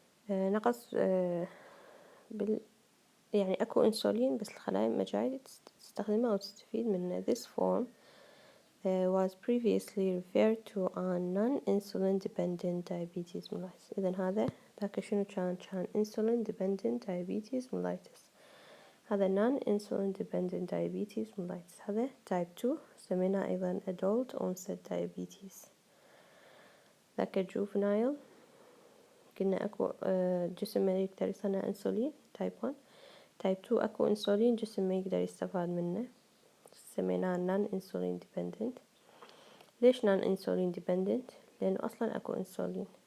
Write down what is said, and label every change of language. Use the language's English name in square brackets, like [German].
[Arabic] نقص يعني أكو أنسولين بس الخلايا ما جاي تستخدمها أو تستفيد منه. [English] This form was previously referred to as non-insulin dependent diabetes mellitus. [Arabic] إذن هذا ذاك شنو كان insulin dependent diabetes mellitus. هذا non-insulin dependent diabetes mellitus. هذا type 2 سميناه أيضا adult onset diabetes. ذاك juvenile قلنا أكو جسم ما يقدر يصنع أنسولين type 1. type 2 أكو أنسولين جسم ما يقدر يستفاد منه سميناه non-insulin dependent. ليش non-insulin dependent؟ لأنه أصلا أكو أنسولين.